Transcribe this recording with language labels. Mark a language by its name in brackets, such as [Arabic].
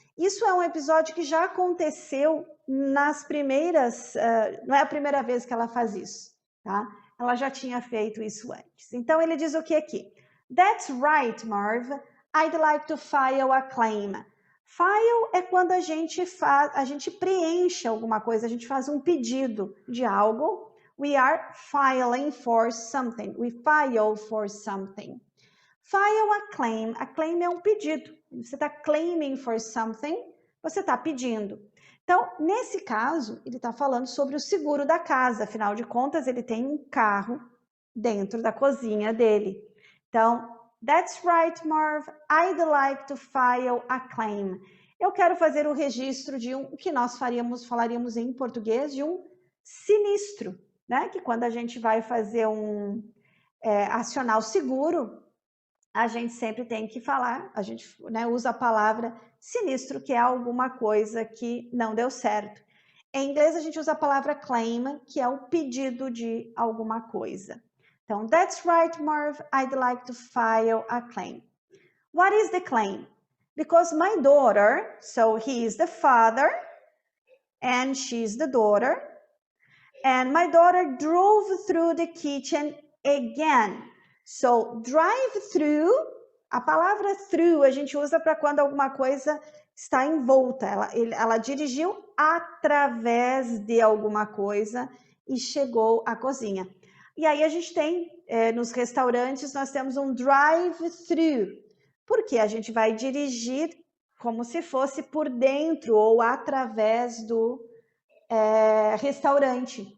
[Portuguese] Isso é um episódio que já aconteceu nas primeiras, não é a primeira vez que ela faz isso, tá? Ela já tinha feito isso antes. Então ele diz o que aqui? [English] That's right, Marv. I'd like to file a claim. [Portuguese] File é quando a gente preenche alguma coisa, a gente faz um pedido de algo. [English] We are filing for something. We file for something. File a claim. [Portuguese] A claim é um pedido. Você está [English] claiming for something, [Portuguese] você está pedindo. Então, nesse caso, ele está falando sobre o seguro da casa. Afinal de contas, ele tem um carro dentro da cozinha dele. [English] Então, that's right, Marv. I'd like to file a claim. [Portuguese] Eu quero fazer o registro de o que nós falaríamos em português, de um sinistro, né? Que quando a gente vai fazer acionar o seguro, a gente sempre tem que falar, a gente, né, usa a palavra sinistro, que é alguma coisa que não deu certo. Em inglês, a gente usa a palavra claim, que é o pedido de alguma coisa. [English] Então, that's right, Marv. I'd like to file a claim. What is the claim? Because my daughter, so he is the father, and she's the daughter, and my daughter drove through the kitchen again. So, drive through, [Portuguese] a palavra through a gente usa para quando alguma coisa está envolta. Ela dirigiu através de alguma coisa e chegou à cozinha. E aí a gente tem, nos restaurantes, nós temos um drive-thru, porque a gente vai dirigir como se fosse por dentro ou através do restaurante.